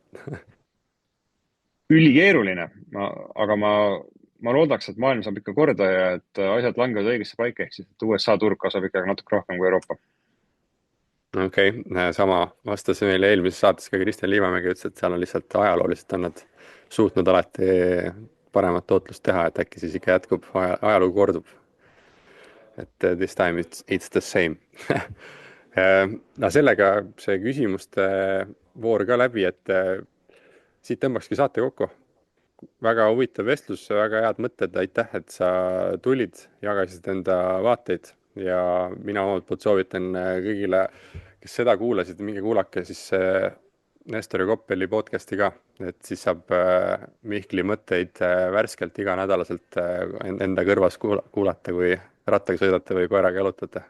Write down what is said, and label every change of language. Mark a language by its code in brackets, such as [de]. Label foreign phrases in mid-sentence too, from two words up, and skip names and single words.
[et] Ülikeeruline, aga ma loodaks, et maailm saab ikka korda ja et asjad langevad õigesse paika, ehk siis et USA turg kasvab ikkagi natuke rohkem kui Euroopa. Okei, sama vastas meile eelmises saates ka Kristjan Liivamägi, ütles, et seal on lihtsalt ajalooliselt on nad suutnud alati paremat tootlust teha, et äkki siis ikka jätkub, ajalugu kordub. [en] Et this time it's the same. [et] No sellega see küsimuste voor ka läbi, et siit tõmbakski saate kokku. Väga huvitav vestlus, väga head mõtted, aitäh, et sa tulid, jagasid enda vaateid ja mina omalt poolt soovitan kõigile, kes seda kuulasid, minge kuulake siis Nestor ja Koppeli podcasti ka, et siis saab Mihkli mõtteid värskelt iganädalaselt enda kõrvas kuulata, kui rattaga sõidate või koeraga jalutate.